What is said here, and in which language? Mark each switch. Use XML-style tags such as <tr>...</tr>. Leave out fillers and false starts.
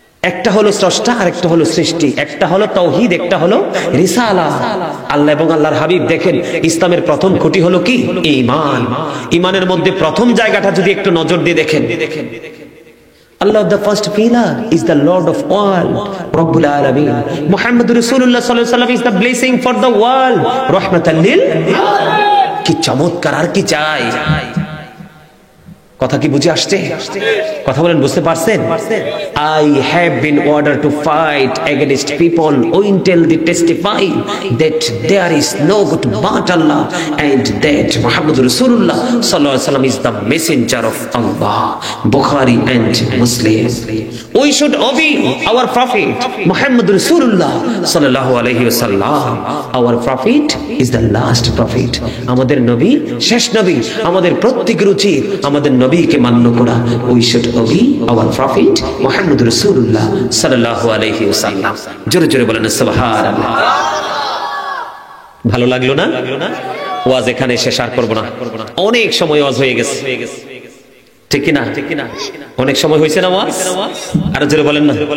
<bn>একটা হলো স্রষ্টা আর একটা হলো সৃষ্টি, একটা হলো তাওহীদ, একটা হলো রিসালা। আল্লাহ এবং আল্লাহর হাবিব দেখেন ইসলামের প্রথম খুঁটি হলো কি? ঈমান। ঈমানের মধ্যে প্রথম জায়গাটা যদি একটু নজর দিয়ে দেখেন,</bn> <en>Allah the first pillar is the Lord of all, Rabbul Alameen।</en> <bn>Muhammad Rasulullah sallallahu alaihi wasallam</bn> <en>is the blessing for the world,</en> <bn>rahmatan lil। কি চমৎকার! আর কি চাই? কথা কি বুঝে আসছে? কথা বলেন, বুঝতে পারছেন?</bn> <en>I have been ordered to fight against people until they testify that there is no God but Allah and that Muhammad Rasulullah sallallahu alaihi wasallam is the messenger of Allah, Bukhari and Muslim। We should obey our prophet Muhammad Rasulullah sallallahu alaihi wasallam। Our prophet is the last prophet।</en> <bn>আমাদের নবী শেষ নবী। আমাদের প্রত্যেকের উচিত আমাদের নবীকে মান্য করা।</bn> <en>We should obey our prophet Muhammad Rasulullah sallallahu alaihi wasallam।</en> <bn>জোরে জোরে বলেন সুবহানাল্লাহ। ভালো লাগলো না? ওয়াজ এখানে শেষ আর করব না, অনেক সময় ওয়াজ হয়ে গেছে, ঠিক কি না? অনেক সময় হয়েছে না ওয়াজ? আর জোরে বলেন না।</bn>